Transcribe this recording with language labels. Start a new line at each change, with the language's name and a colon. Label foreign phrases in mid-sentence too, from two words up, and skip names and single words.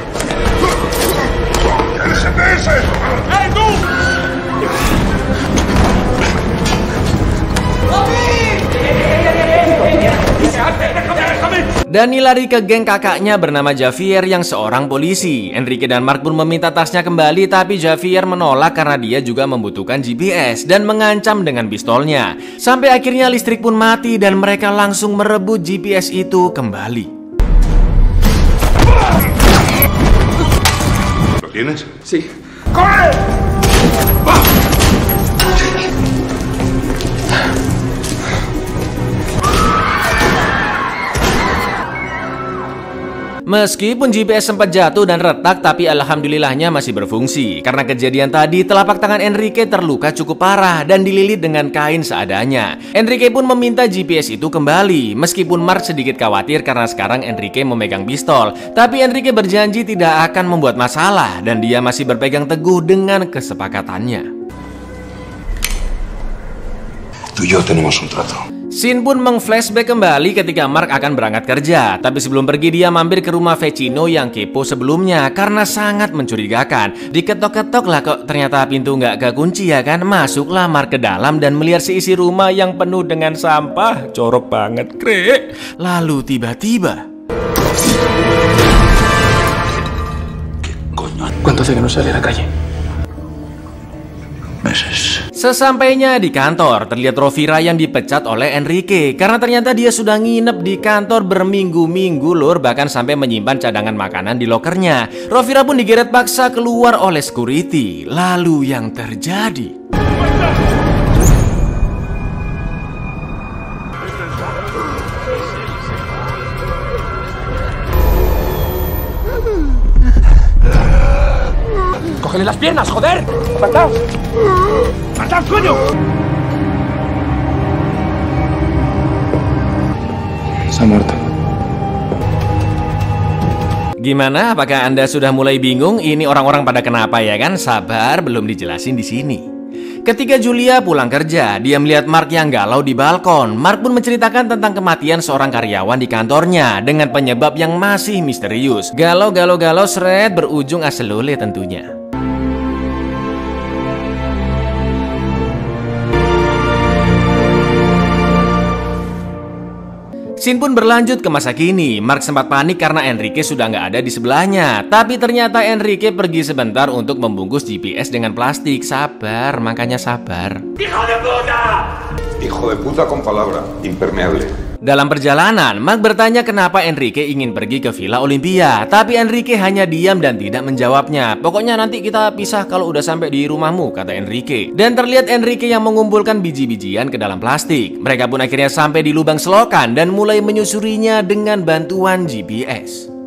Indonesian: Dani lari ke geng kakaknya bernama Javier yang seorang polisi. Enrique dan Mark pun meminta tasnya kembali, tapi Javier menolak karena dia juga membutuhkan GPS dan mengancam dengan pistolnya. Sampai akhirnya listrik pun mati dan mereka langsung merebut GPS itu kembali.
Spanish: ¿Lo tienes? Sí. ¡Corre!
Indonesian: Meskipun GPS sempat jatuh dan retak, tapi alhamdulillahnya masih berfungsi. Karena kejadian tadi, telapak tangan Enrique terluka cukup parah dan dililit dengan kain seadanya. Enrique pun meminta GPS itu kembali. Meskipun Mark sedikit khawatir karena sekarang Enrique memegang pistol, tapi Enrique berjanji tidak akan membuat masalah dan dia masih berpegang teguh dengan kesepakatannya.
Spanish: Tú y yo tenemos un trato.
Indonesian: Scene pun meng-flashback kembali ketika Mark akan berangkat kerja. Tapi sebelum pergi dia mampir ke rumah Vecino yang kepo sebelumnya karena sangat mencurigakan. Diketok-ketok lah kok ternyata pintu nggak kekunci ya kan. Masuklah Mark ke dalam dan melihat seisi rumah yang penuh dengan sampah. Jorok banget, Kre. Lalu tiba-tiba...
Spanish: ¿Cuánto hace que no sale a la calle? Meses.
Indonesian: Sesampainya di kantor, terlihat Rovira yang dipecat oleh Enrique karena ternyata dia sudah nginep di kantor berminggu-minggu, Lur, bahkan sampai menyimpan cadangan makanan di lokernya. Rovira pun digeret paksa keluar oleh security. Lalu yang terjadi...
Spanish: ¡Cógele las piernas, joder! ¡Apartaos! ¡Apartaos, coño! Se ha muerto.
Indonesian: Gimana? Apakah Anda sudah mulai bingung? Ini orang-orang pada kenapa ya kan? Sabar, belum dijelasin di sini. Ketika Julia pulang kerja, dia melihat Mark yang galau di balkon. Mark pun menceritakan tentang kematian seorang karyawan di kantornya dengan penyebab yang masih misterius. Galau seret berujung aselole tentunya. Scene pun berlanjut ke masa kini. Mark sempat panik karena Enrique sudah nggak ada di sebelahnya. Tapi ternyata Enrique pergi sebentar untuk membungkus GPS dengan plastik. Sabar, makanya sabar.
Spanish: ¡Hijo de puta! Hijo de puta con palabra, impermeable.
Indonesian: Dalam perjalanan, Mark bertanya kenapa Enrique ingin pergi ke Villa Olimpia. Tapi Enrique hanya diam dan tidak menjawabnya. Pokoknya nanti kita pisah kalau udah sampai di rumahmu, kata Enrique. Dan terlihat Enrique yang mengumpulkan biji-bijian ke dalam plastik. Mereka pun akhirnya sampai di lubang selokan dan mulai menyusurinya dengan bantuan GPS.